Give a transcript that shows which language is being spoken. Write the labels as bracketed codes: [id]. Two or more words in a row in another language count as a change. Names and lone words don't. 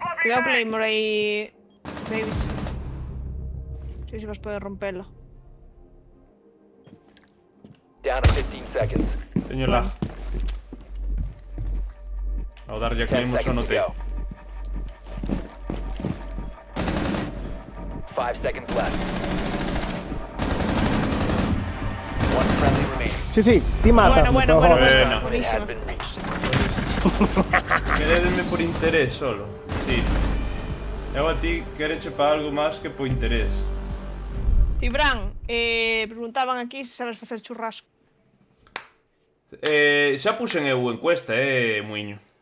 [gl] Cuidado Claymore aí, babies. Non sei se vas poder rompelo. [en] Down to 15 seconds. [gl] Teño lag. Ao darlle a [en] 10 [gl] Claymore só [en] seconds to [gl] notei. [en] go. 5 seconds left. One friendly remaining. [gl] Sí, ti mata. Bueno. Bueno. [en] It has [gl] Buenísimo. [en] been reached. [gl] Querédeme por interés solo. Sí. Eu a ti quereche para algo máis que por interés. Cibran, preguntaban aquí se sabes facer churrasco. Xa puxen eu encuesta, Muiño.